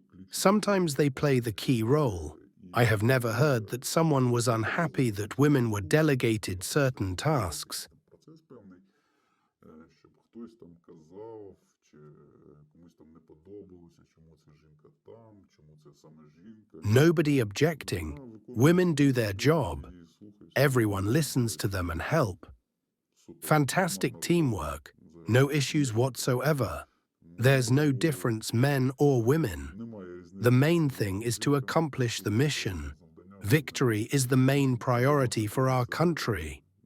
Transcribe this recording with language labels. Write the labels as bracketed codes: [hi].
[en] Sometimes they play the key role. I have never heard that someone was unhappy that women were delegated certain tasks. [uk] Процес певний, щоб хтось там казав, чи комусь там не подобалося, чому ця жінка там, чому [en] Nobody objecting. Women do their job. Everyone listens to them and help. Fantastic teamwork. No issues whatsoever. There's no difference men or women. The main thing is to accomplish the mission. Victory is the main priority for our country.